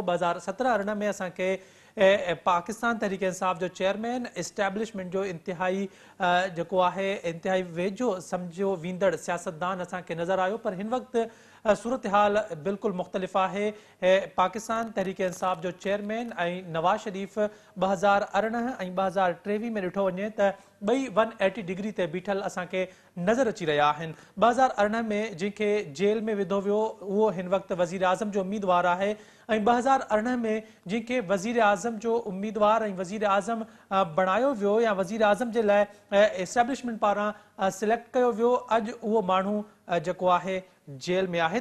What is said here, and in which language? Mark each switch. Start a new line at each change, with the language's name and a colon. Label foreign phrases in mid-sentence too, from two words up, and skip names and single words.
Sindhi: 2017-18 میں اساں کے پاکستان تحریک انصاف جو چیئرمین اسٹیبلشمنٹ جو انتہائی جو ہے انتہائی ویجو سمجھو ویندڑ سیاستدان اساں کے نظر آیو, پر ہن وقت صورتحال بالکل مختلف ہے. پاکستان تحریک انصاف جو چیئرمین نواز شریف 2018 ऐं 2023 में ॾिठो वञे त ॿई 180 डिग्री ते बीठल असांखे नज़र अची रहिया आहिनि. 2018 में जंहिंखे जेल में विधो वियो उहो हिन वक़्तु वज़ीर आज़म जो उम्मीदवार आहे, ऐं 2018 में जंहिंखे वज़ीर आज़म जो उम्मीदवार ऐं वज़ीर आज़म बणायो वियो या वज़ीर आज़म जे लाइ एस्टेब्लिशमेंट पारां सिलेक्ट कयो वियो, अॼु उहो माण्हू जेको आहे जेल में आहे.